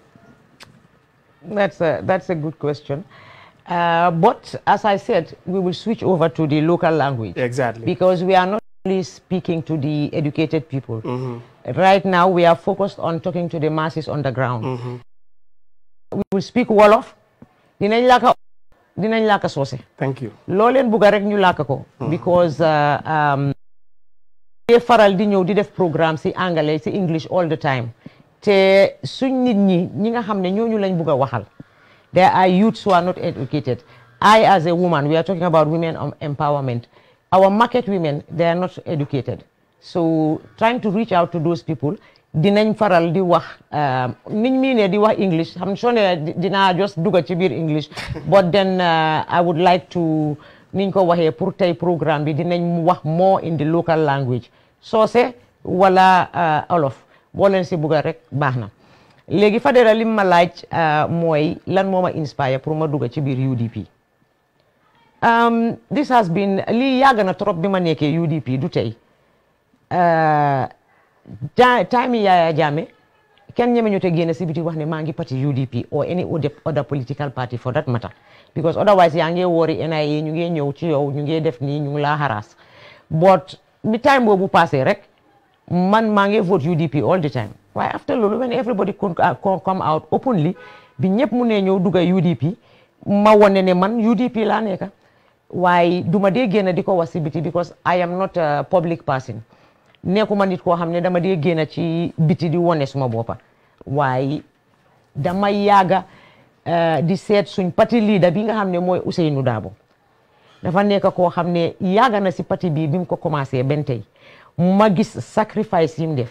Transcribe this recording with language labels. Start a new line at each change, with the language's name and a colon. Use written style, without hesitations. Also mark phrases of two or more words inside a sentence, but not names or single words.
English: That's a good question. But as I said, we will switch over to the local language. Exactly. Because we are not only speaking to the educated people. Right now, we are focused on talking to the masses on the ground. We will speak Wolof.
Wolof: Dinañ laka sose.
English: Thank you.
Wolof: Lolen buga rek ñu laka ko. Because faral di ñëw di def programme ci anglais ci English
English: all the time.
Wolof: Te suñ nit ñi nga xam ne ñooñu lañ buga waxal.
English: There are youths who are not educated. I, as a woman, we are talking about women empowerment. Our market women, they are not educated. So trying to reach out to those people,
Wolof: dinañ faral di wax niñ mi ne di wax English.
English: I'm sure
Wolof: dina just duga ci biir
English: English. But then I would like to
Wolof: niñ ko waxee pour tey programme bi dinañ wax
English: more in the local language.
Wolof: Soose wala Wolof. Boo leen si buga rek baax na. Léegi Fadera lim ma laaj mooy lan moo ma inspire pour ma dugg ci biir UDP.
English: This has been
Wolof: lii yàgg na trop bi ma nekkee UDP du tey time Yaya Jammeh kenn ñeme ñu te génn si biti wax ne maa ngi parti UDP
English: or any other political party for that matter, because otherwise
Wolof: yaa ngi woori NIA ñu ngi ñëw ci yow ñu ngi def nii ñu ngi laa harass. But bi time boobu passé rek man maa ngi vote UDP
English: all the time. Why after loolu when everybody come out openly
Wolof: bi ñëpp mu ne ñëw dugga UDP ma wone ne man UDP laa nekka waaye duma dee génn di ko wax si biti
English: because I am not a public person.
Wolof: Nekkuma nit koo xam ne dama dee génn ci biti di wone suma boppa waaye dama yàgga di seet suñ parti leader bi nga xam ne mooy Ousainou Darboe. Dafa nekk koo xam ne yàgga na si parti bi mu ko commencé ben tey ma gis sacrifice yi mu def.